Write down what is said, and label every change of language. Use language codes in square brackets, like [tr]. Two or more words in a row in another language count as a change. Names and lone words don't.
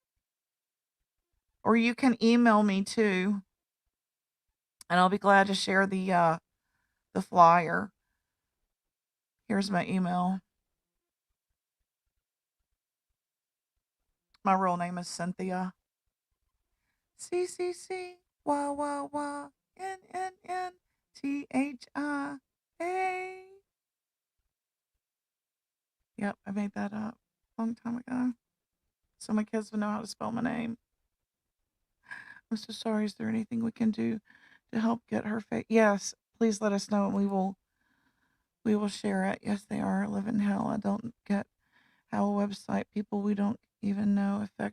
[en] Or you can email me too, and I'll be glad to share the flyer. Here's my email. My real name is Cynthia. CCC wah wah wah NNNTHIA. Yep, I made that up a long time ago. So my kids would know how to spell my name. I'm so sorry. Is there anything we can do to help get her face? Yes, please let us know and we will share it. Yes, they are living hell. I don't get how a website people we don't even know affect.